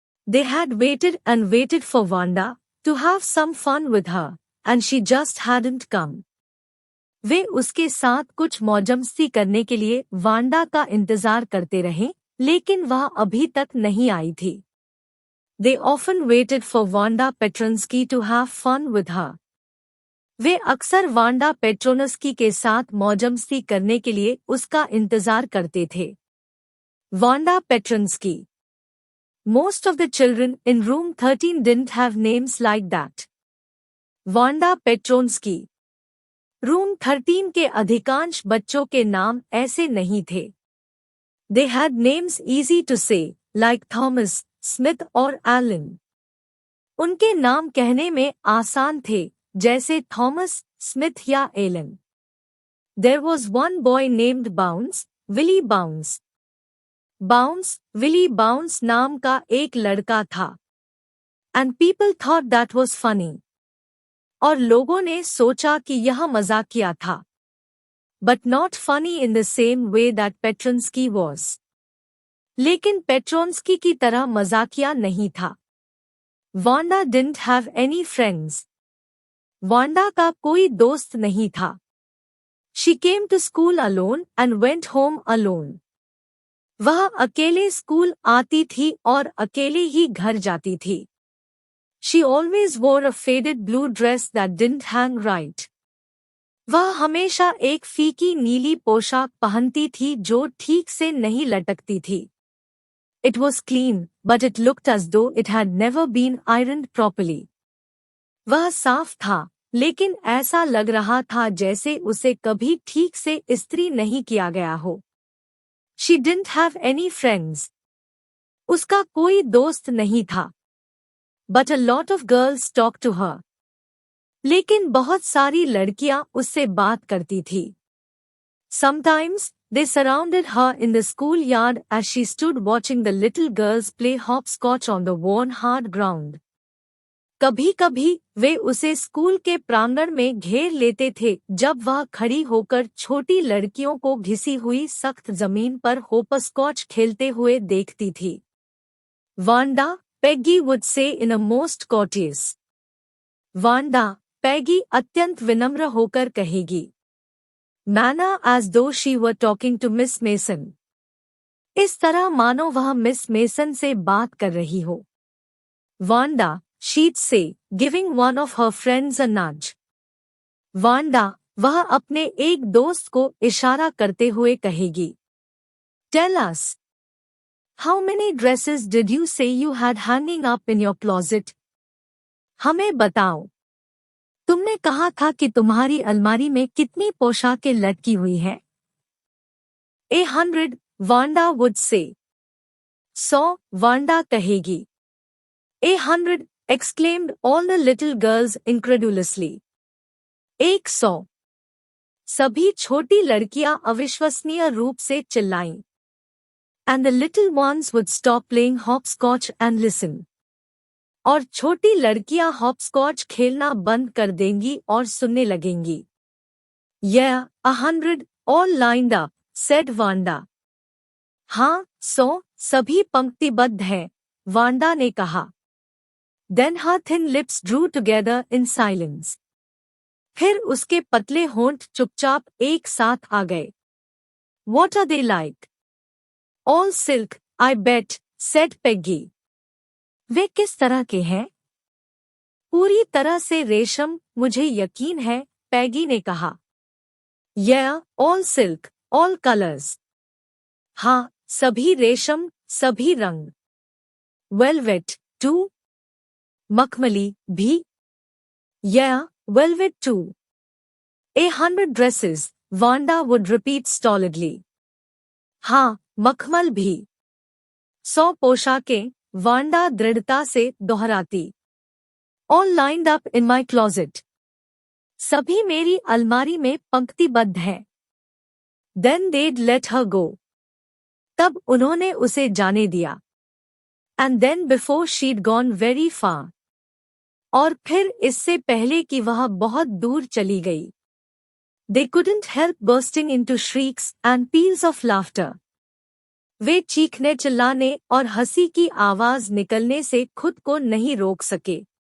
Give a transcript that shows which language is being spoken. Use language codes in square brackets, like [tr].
[en] They had waited and waited for Wanda to have some fun with her, and she just hadn't come. [hi] वे उसके साथ कुछ मौजमस्ती करने के लिए वांडा का इंतजार करते रहे, लेकिन वह अभी तक नहीं आई थी. [en] They often waited for Wanda Petronsky to have fun with her. [hi] वे अक्सर वांडा पेट्रोनस्की के साथ मौजमस्ती करने के लिए उसका इंतजार करते थे. [en] Wanda Petronsky. Most of the children in room 13 didn't have names like that. Wanda Petronsky. [hi] Room 13 के अधिकांश बच्चों के नाम ऐसे नहीं थे. [en] They had names easy to say, like Thomas, Smith [hi] और [en] Alan. [hi] उनके नाम कहने में आसान थे, जैसे थॉमस, स्मिथ या Elon. [en] There was one boy named Bounce, Willie Bounce. [hi] Bounce, Willie Bounce नाम का एक लड़का था. [en] And people thought that was funny. [hi] और लोगों ने सोचा कि यह मजाकिया था. [en] But not funny in the same way that Petronsky was. [hi] लेकिन पेट्रोन्स्की की तरह मजाकिया नहीं था. [en] Wanda didn't have any friends. [hi] Wanda का कोई दोस्त नहीं था. [en] She came to school alone and went home alone. [hi] वह अकेले स्कूल आती थी और अकेले ही घर जाती थी. [en] She always wore a faded blue dress that didn't hang right. [hi] वह हमेशा एक फीकी नीली पोशाक पहनती थी जो ठीक से नहीं लटकती थी. [en] It was clean, but it looked as though it had never been ironed properly. [hi] वह साफ था, लेकिन ऐसा लग रहा था जैसे उसे कभी ठीक से इस्त्री नहीं किया गया हो. [en] She didn't have any friends. [hi] उसका कोई दोस्त नहीं था. [en] But a lot of girls talked to her. [hi] लेकिन बहुत सारी लड़कियां उससे बात करती थी. [en] Sometimes, they surrounded her in the schoolyard as she stood watching the little girls play hopscotch on the worn hard ground. [hi] कभी-कभी वे उसे स्कूल के प्रांगण में घेर लेते थे जब वह खड़ी होकर छोटी लड़कियों को घिसी हुई सख्त जमीन पर होपस्कॉच खेलते हुए देखती थी. [en] Wanda, Peggy would say in a most courteous. [hi] Wanda, Peggy अत्यंत विनम्र होकर कहेगी. [en] Manner as though she were talking to Miss Mason. [hi] इस तरह मानो वह मिस मेसन से बात कर रही हो. [en] Wanda, she'd say, giving one of her friends a nudge. [hi] Wanda, वह अपने एक दोस्त को इशारा करते हुए कहेगी. [en] Tell us. How many dresses did you say you had hanging up in your closet? [hi] हमें बताओ. तुमने कहा था कि तुम्हारी अलमारी में कितनी पोशाकें लटकी हुई हैं? [en] 100, Wanda would say. 100, Wanda [hi] कहेगी. [en] 100, exclaimed all the little girls incredulously. 100. [hi] सभी छोटी लड़कियां अविश्वसनीय रूप से चिल्लाईं. [en] And the little ones would stop playing hopscotch and listen. [hi] और छोटी लड़कियां हॉपस्कॉच खेलना बंद कर देंगी और सुनने लगेंगी. [en] Yeah, 100, all lined up, said Wanda. [hi] हाँ, 100, सभी पंक्तिबद्ध हैं, वांडा ने कहा. [en] Then her thin lips drew together in silence. [hi] फिर उसके पतले होंठ चुपचाप एक साथ आ गए. [en] What are they like? All silk, I bet, said Peggy. [hi] वे किस तरह के हैं? पूरी तरह से रेशम, मुझे यकीन है, पैगी ने कहा. [en] Yeah, all silk, all colors. [hi] हाँ, सभी रेशम, सभी रंग. [en] Velvet, too. [hi] मखमली भी? [en] Yeah, velvet too. 100 dresses, Wanda would repeat stolidly. [hi] हाँ, मखमल भी। 100 पोशाकें, वांडा दृढ़ता से दोहराती। [en] All lined up in my closet. [hi] सभी मेरी अलमारी में पंक्तिबद्ध है। [en] Then they'd let her go. [hi] तब उन्होंने उसे जाने दिया। [en] And then before she'd gone very far. [hi] और फिर इससे पहले कि वह बहुत दूर चली गई। [en] They couldn't help bursting into shrieks and peals of laughter. [hi] वे चीखने चिल्लाने और हंसी की आवाज निकलने से खुद को नहीं रोक सके।